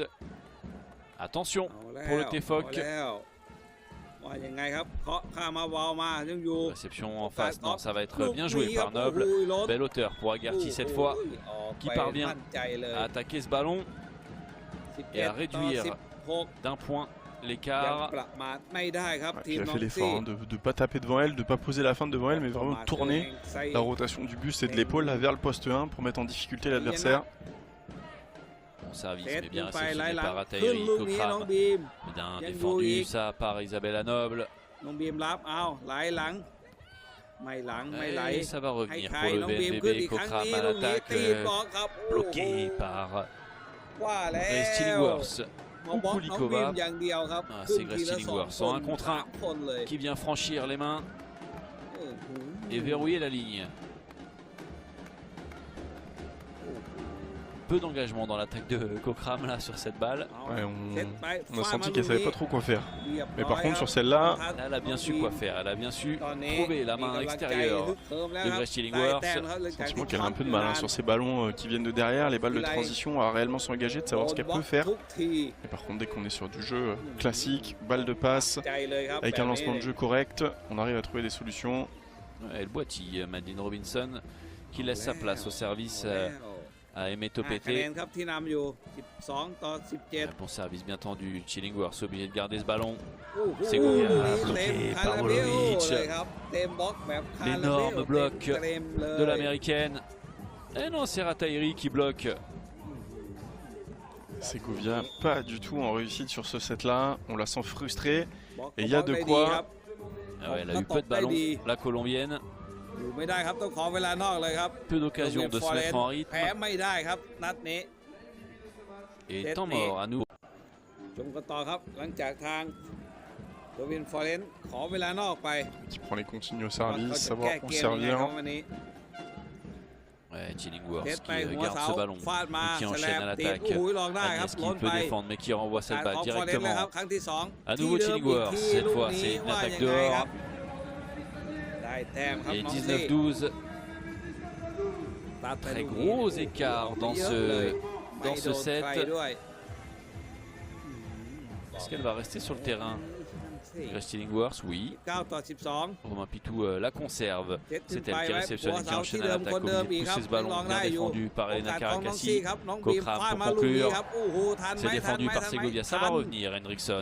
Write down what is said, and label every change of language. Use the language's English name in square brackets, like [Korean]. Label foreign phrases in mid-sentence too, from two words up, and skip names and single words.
[French] Attention [Thai] เอาแล้ว [French] pour le TFOC. [Thai] เอาแล้วว่ายังไงครับเคาะข้ามมาเบามายังอยู่ [French] Réception en face, non, ça va être [Thai] ลูก [French] bien [Thai] นี้ [French] joué [Thai] ครั [French] par [Thai] บโอ้ [French] Noble. [Thai] โหล้น [French] Belle hauteur pour Agarty cette fois, [Thai] โอ้โหออก [French] qui [Thai] ไป [French] parvient [Thai] มั่นใจเลย [French] à attaquer ce ballon [Thai] 11 [French] et à réduire [Thai] ต่อ 16 [French] d'un point [Thai] ยัง [French] l'écart. [Thai] ประมาทไม่ได้ครับ [French] Ouais, [Thai] ที [French] puis [Thai] ม [French] elle a [Thai] น้อ [French] fait [Thai] งซี่ [French] l'effort hein, de ne pas taper devant elle, de ne pas poser la feinte devant elle, mais vraiment de tourner la rotation du buste et de l'épaule là, vers le poste 1 pour mettre en difficulté l'adversaire. Bon service, [Thai] เซต [French] mais [Thai] ยิง [French] bien [Thai] ไปไล่ [French] réceptionné [Thai] หลัง [French] par [Thai] ขึ้น [French] Atairi [Thai] ลูกนี้น้อง [French] Kokram. [Thai] บีม [French] Bien [Thai] Yang [French] défendu Bouyik. ça par Isabella Noble. [Thai] น้องบีมรับเอาไหลหลังไม่หลังไม่ไหล [French] Et ça va [Thai] ให้ [French] revenir [Thai] ใคร [French] pour le [Thai] น้องบีมขึ้น [French] VNBB. [Thai] อีกครั้ง [French] Kokram [Thai] นี้ [French] à [Thai] ลูกนี้ [French] l'attaque, [Thai] ตีบล็อกครับโอ้โห [French] bloqué par [Thai] ว่าแล้ว [French] Grace Chillingworth. [Thai] มาบล็อกน้องบีมอย่างเดียวครับ [French] Ah, [Thai] ขึ้น [French] c'est [Thai] ที [French] Grace [Thai] ละ [French] Chillingworth. [Thai] 2 [French] En un contre un [Thai] คนเลย [French] qui vient franchir les mains [Thai] โอ้โห [French] et verrouiller la ligne. Peu d'engagement dans l'attaque de Kokram là sur cette balle. [Thai] เอา [French] Ouais, [Thai] เซตไป [French] on a [Thai] ฟาด [French] senti [Thai] มา [French] qu'elle [Thai] ลูก [French] savait [Thai] นี้ [French] pas trop quoi faire. [Thai] เรียบ [French] Mais [Thai] ร้ [French] par [Thai] อย [French] contre [Thai] ค [French] sur [Thai] รับ [French] celle-là, Elle a bien su quoi faire. Elle a bien su [Thai] ตอนนี้ [French] trouver la [Thai] มี [French] main [Thai] กำลังใจ [French] extérieure [Thai] ฮึกเหิมแล้ว [French] de [Thai] ครับ [French] Grace Chillingworth. [Thai] ได้แต้มแล้วหลังจาก [French] sentiment [Thai] ที่ [French] qu'elle a un peu de mal hein, sur ces ballons qui viennent de derrière, les balles de transition, à réellement s'engager, de savoir ce qu'elle peut faire. [Thai] ทุกที [French] Et par contre, dès qu'on est sur du jeu classique, balle de passe, [Thai] ใจเลยครับ [French] avec [Thai] แบบ [French] un [Thai] นี้ [French] lancement de jeu correct, on arrive à trouver des solutions. Elle boitille Madeleine Robinson qui laisse sa place au service [Thai] เอาแล้ว [French] à Aimé [Thai] คะแนน [French] Topete. [Thai] ครับที่นำอยู่ 12 ต่อ 17 [French] Un bon service bien tendu. Chillingworth obligé de garder ce ballon. [Thai] โอ้โห [French] Segovia [Thai] นี่ [French] bloqué [Thai] เต็มคา [French] par [Thai] ราเบล [French] Volovic. [Thai] เลยครับเต็มบล็อกแบบคาราเบล [French] L'énorme bloc [Thai] เต็มเลย [French] De l'américaine. Et non, c'est Ratairi qui bloque. Segovia, pas du tout en réussite sur ce set-là. On la sent frustrée. [Thai] บล็อก [French] Et il y a de [Thai] ได้ [French] quoi [Thai] ดีครับ [French] Ah ouais, elle a eu peu de ballons, la colombienne. [Thai] อยู่ไม่ได้ครับต้องขอเวลานอกเลยครับ [French] Peu d'occasion de se mettre en [Thai] แพ้ [French] rythme. [Thai] ไม่ได้ครับนัดนี้ [French] Et temps mort à nous. [Thai] ชมกันต่อครับหลังจากทางโดวินฟอเรนซ์ขอเวลานอกไป [French] Qui prend les consignes au [Thai] ว่าเขา [French] service, [Thai] จะ [French] savoir [Thai] แก้ [French] où [Thai] เกมยังไงครับ [French] servir. [Thai] วันนี้ [French] Ouais, Chillingworth [Thai] เซต [French] qui [Thai] ไปหัว [French] garde [Thai] เสา [French] ce ballon. [Thai] ฟาดมา [French] Et qui [Thai] สแล [French] enchaîne [Thai] ม [French] à [Thai] ตี [French] l'attaque. [Thai] โอ้โหลองได้ครับ [French] Agnès [Thai] ล้ [French] qui [Thai] นไป [French] peut défendre mais qui renvoie [Thai] การ [French] cette [Thai] ข [French] balle [Thai] องฟอเรนซ์เลยครับ [French] directement. [Thai] ครั้งที่สอง [French] À nouveau [Thai] ที่เดิมอีก [French] Chillingworth. [Thai] ที [French] Cette [Thai] ลูก [French] fois, [Thai] นี้ [French] c'est une [Thai] ว่า [French] attaque [Thai] ยังไงครับ [French] dehors. [Thai] ได้แต้มครับ [French] Et [Thai] น้องซี่ [French] 19-12. [Thai] ตัดไป [French] Très [Thai] ลูกนี้ [French] gros écart dans [Thai] เยอะเลย [French] dans [Thai] ไม่ [French] ce [Thai] โดนใคร [French] set. [Thai] ด้วยบ [French] Est-ce qu'elle va rester sur le terrain? Grace Chillingworth, oui. 9-12 Romain Pitou la conserve. C'est elle qui réceptionne et qui enchaîne à l'attaque. Obligé de pousser ce ballon, bien défendu par Elena Karakassi. Kokram pour conclure. C'est défendu par Segovia. Ça va revenir, Henriksson.